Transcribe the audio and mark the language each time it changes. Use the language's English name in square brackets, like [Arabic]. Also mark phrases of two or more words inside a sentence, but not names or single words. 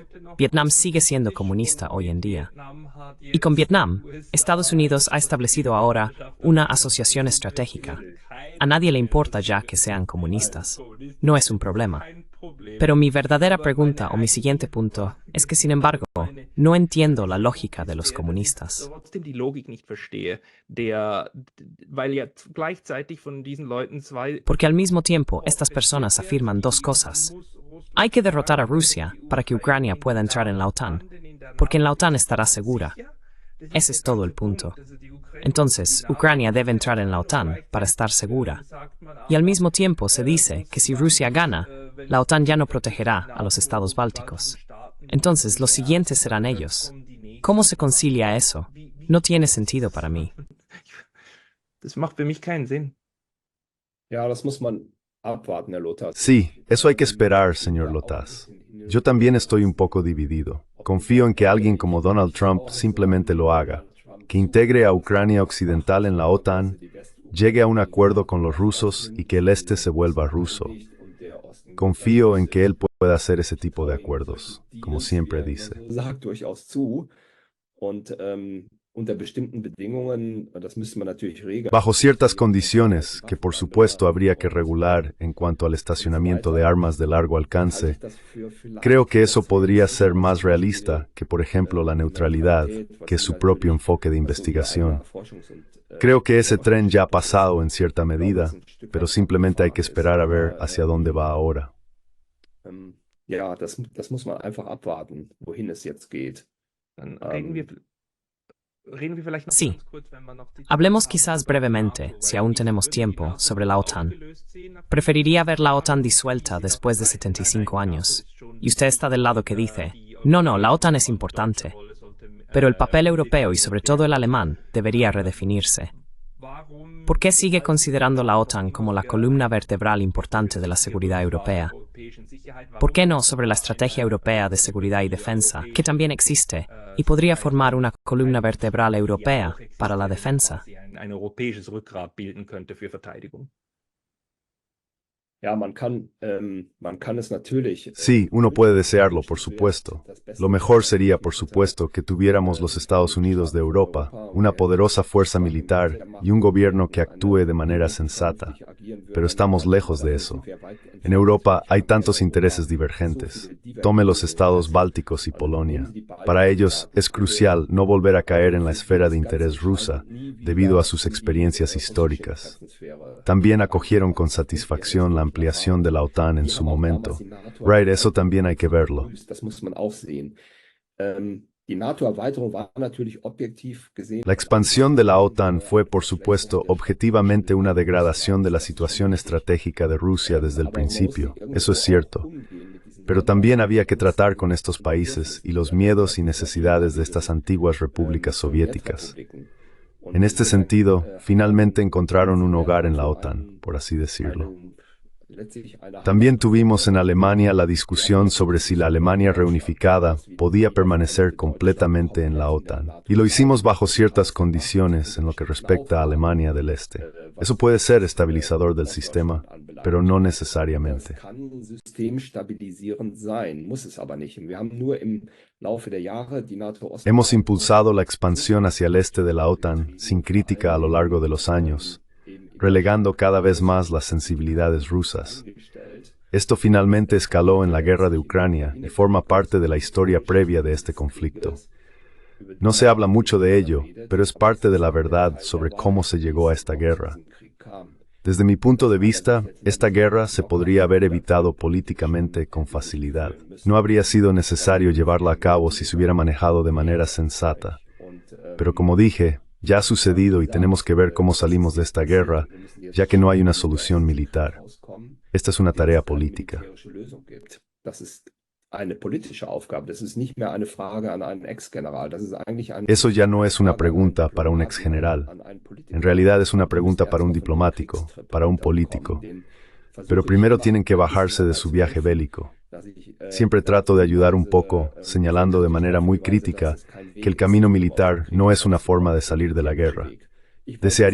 [Spanish] Vietnam sigue siendo comunista hoy en día. Y con Vietnam, Estados Unidos ha establecido ahora una asociación estratégica. A nadie le importa ya que sean comunistas. No es un problema. Pero mi verdadera pregunta o mi siguiente punto es que, sin embargo, no entiendo la lógica de los comunistas. [German] Trotzdem die Logik nicht verstehe, weil ja gleichzeitig von diesen Leuten zwei. [Spanish] Porque al mismo tiempo, estas personas afirman dos cosas. Hay que derrotar a Rusia para que Ucrania pueda entrar en la OTAN, porque en la OTAN estará segura. Ese es todo el punto. Entonces, Ucrania debe entrar en la OTAN para estar segura. Y al mismo tiempo se dice que si Rusia gana, la OTAN ya no protegerá a los estados bálticos. Entonces, los siguientes serán ellos. ¿Cómo se concilia eso? No tiene sentido para mí. [German] Das macht für mich keinen Sinn. Ja, das muss man abwarten, Herr Lothar. [Spanish] Sí, eso hay que esperar, señor Lotas. Yo también estoy un poco dividido. Confío en que alguien como Donald Trump simplemente lo haga, que integre a Ucrania Occidental en la OTAN, llegue a un acuerdo con los rusos y que el este se vuelva ruso. Confío en que él pueda hacer ese tipo de acuerdos, como siempre dice. [German] Sagt durchaus zu. Und unter bestimmten Bedingungen, das müsste man natürlich regeln. [Spanish] Bajo ciertas condiciones, que por supuesto habría que regular en cuanto al estacionamiento de armas de largo alcance, creo que eso podría ser más realista que, por ejemplo, la neutralidad, que es su propio enfoque de investigación. Creo que ese tren ya ha pasado en cierta medida, pero simplemente hay que esperar a ver hacia dónde va ahora. [German] Ja, das muss man einfach abwarten, wohin es jetzt geht. Dann reden wir vielleicht noch [Spanish] Sí. [German] ganz kurz, wenn wir noch die [Spanish] Hablemos quizás brevemente, si aún tenemos tiempo, sobre la OTAN. Preferiría ver la OTAN disuelta después de 75 años. Y usted está del lado que dice, no, la OTAN es importante. Pero el papel europeo y sobre todo el alemán debería redefinirse. ¿Por qué sigue considerando la OTAN como la columna vertebral importante de la seguridad europea? ¿Por qué no sobre la estrategia europea de seguridad y defensa, que también existe, y podría formar una columna vertebral europea para la defensa? [German] ein europäisches Rückgrat bilden könnte für Verteidigung? Ja, man kann es natürlich. [Spanish] Sí, uno puede desearlo, por supuesto. Lo mejor sería, por supuesto, que tuviéramos los Estados Unidos de Europa, una poderosa fuerza militar y un gobierno que actúe de manera sensata. Pero estamos lejos de eso. En Europa hay tantos intereses divergentes. Tome los estados bálticos y Polonia. Para ellos es crucial no volver a caer en la esfera de interés rusa debido a sus experiencias históricas. También acogieron con satisfacción la ampliación de la OTAN en su momento. Right, eso también hay que verlo. [German] Das muss man auch sehen. Die NATO-Erweiterung war natürlich objektiv gesehen. [Spanish] La expansión de la OTAN fue, por supuesto, objetivamente una degradación de la situación estratégica de Rusia desde el principio. Eso es cierto. Pero también había que tratar con estos países y los miedos y necesidades de estas antiguas repúblicas soviéticas. En este sentido, finalmente encontraron un hogar en la OTAN, por así decirlo. También tuvimos en Alemania la discusión sobre si la Alemania reunificada podía permanecer completamente en la OTAN. Y lo hicimos bajo ciertas condiciones en lo que respecta a Alemania del Este. Eso puede ser estabilizador del sistema, pero no necesariamente. [German] Das kann systemstabilisierend sein, muss es aber nicht. Wir haben nur im Laufe der Jahre die NATO-Ost. [Spanish] Hemos impulsado la expansión hacia el este de la OTAN sin crítica a lo largo de los años, relegando cada vez más las sensibilidades rusas. Esto finalmente escaló en la guerra de Ucrania y forma parte de la historia previa de este conflicto. No se habla mucho de ello, pero es parte de la verdad sobre cómo se llegó a esta guerra. Desde mi punto de vista, esta guerra se podría haber evitado políticamente con facilidad. No habría sido necesario llevarla a cabo si se hubiera manejado de manera sensata. Pero como dije, ya ha sucedido y tenemos que ver cómo salimos de esta guerra, ya que no hay una solución militar. Esta es una tarea política. [German] Das ist eine politische Aufgabe. Das ist nicht mehr eine Frage an einen Ex-General. Das ist eigentlich eine [Spanish] Eso ya no es una pregunta para un exgeneral. En realidad es una pregunta para un diplomático, para un político. Pero primero tienen que bajarse de su viaje bélico. Siempre trato de ayudar un poco, señalando de manera muy crítica que el camino militar no es una forma de salir de la guerra.